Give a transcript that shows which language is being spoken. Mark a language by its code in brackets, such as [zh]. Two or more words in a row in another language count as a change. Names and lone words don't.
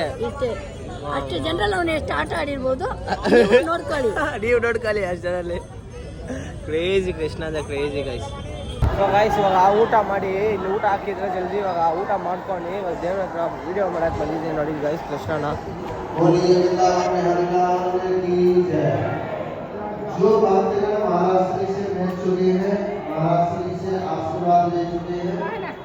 [kn] ಅಷ್ಟು ಜನರಲ್ಲಿ ಅವನು ಎಷ್ಟು ಆಟ ಆಡಿರ್ಬೋದು ನೋಡ್ಕೊಳ್ಳಿ. ನೀವು ನೋಡ್ಕೊಳ್ಳಿ ಅಷ್ಟು ಜನರಲ್ಲಿ. ಕ್ರೇಜಿ ಕೃಷ್ಣ ಅಂದ್ರೆ [en] crazy guys. [kn] ಇವಾಗ ಊಟ ಮಾಡಿ ಇಲ್ಲಿ ಊಟ ಹಾಕಿದ್ರೆ ಜಲ್ದಿ ಇವಾಗ ಊಟ ಮಾಡ್ಕೊಂಡು ಇವಾಗ ದೇವ್ರ ಹತ್ರ ವಿಡಿಯೋ ಮಾಡಕ್ಕೆ ಬಂದಿದ್ದೀನಿ ನೋಡಿ ಗೈಸ್. ಕೃಷ್ಣನ [hi] जो बातें महाराष्ट्र से मिल चुकी है, महाराष्ट्र से आशीर्वाद ले चुके हैं,